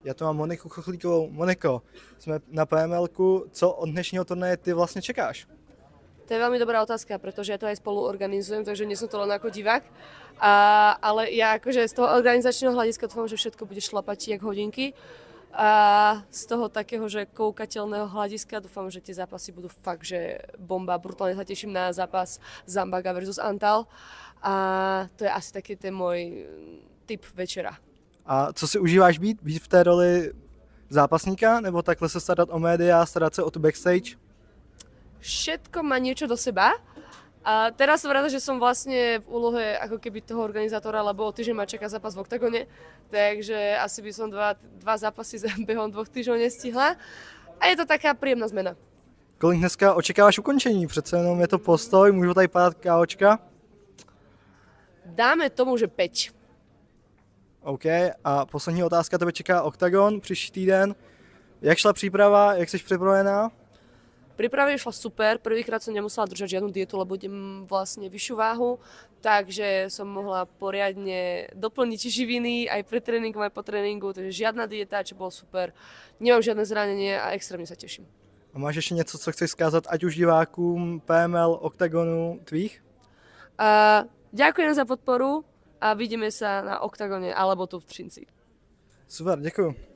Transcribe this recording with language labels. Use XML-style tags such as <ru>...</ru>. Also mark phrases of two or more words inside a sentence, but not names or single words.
<cs>Já tu mám Moniku Chochlíkovou. Moniko, jsme na PML-ku. Co od dnešního turnaje ty vlastně čekáš?</cs> <sk>To je veľmi dobrá otázka, pretože ja to aj spolu organizujem, takže nie som to len ako divák. Ale ja akože z toho organizačného hľadiska dúfam, že všetko bude šlapať jak hodinky. A z toho takého, že koukateľného hľadiska dúfam, že tie zápasy budú fakt, že bomba. Brutálne sa teším na zápas Zambaga versus Antal. A to je asi taký ten môj typ večera.</sk> <cs>A co si užíváš být? Být v té roli zápasníka? Nebo takhle se starat o média, starat se o tu backstage?</cs> <sk>Všetko má niečo do seba. A teraz som rada, že som vlastne v úlohe ako keby toho organizátora, lebo o týždeň ma čaká zápas v Oktagone, takže asi by som dva zápasy behom 2 týždňov nestihla. A je to taká príjemná zmena.</sk> <cs>Kolik dneska očekáváš ukončení? Přece jenom je to postoj, můžu tady padat KOčka?</cs> <sk>Dáme tomu, že 5.</sk> <cs>OK, a poslední otázka, tebe čeká Oktagon příští týden. Jak šla příprava, jak jsi připravená?</cs> <sk>Príprava išla super, prvýkrát som nemusela držať žiadnu dietu, lebo idem vlastne vyššiu váhu, takže som mohla poriadne doplniť živiny aj pre tréningom, aj po tréningu, takže žiadna dieta, čo bolo super. Nemám žiadne zranenie a extrémne sa teším.</sk> <cs>A máš ještě něco, co chceš vzkázat ať už divákům PML, Oktagonu, tvých?</cs> <sk>Ďakujem za podporu a vidíme sa na Oktagone alebo tu v Třinci.</sk> <cs>Super, děkuju.</cs>